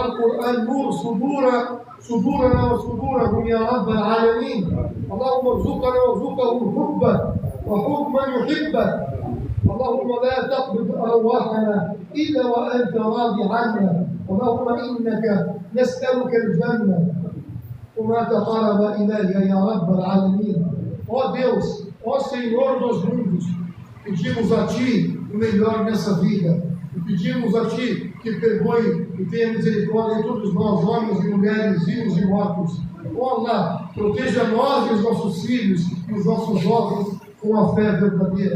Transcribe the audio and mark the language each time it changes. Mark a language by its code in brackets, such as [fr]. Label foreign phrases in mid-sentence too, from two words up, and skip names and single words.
[ar] القرآن نور صدورنا وصدورهم يا رب العالمين اللهم ارزقنا وارزقهم حبك وحب من يحبك اللهم لا تقبض أرواحنا إلا وأنت راضي عنا اللهم إنك نسألك الجنة وما تقرب إليها يا رب العالمين. [pt] Ó Deus, ó Senhor dos mundos, pedimos a Ti o melhor nessa vida e pedimos a Ti que perdoe e tenha misericórdia de todos nós, homens e mulheres, vivos e mortos. Ó Allah, proteja nós e os nossos filhos e os nossos jovens com a fé verdadeira.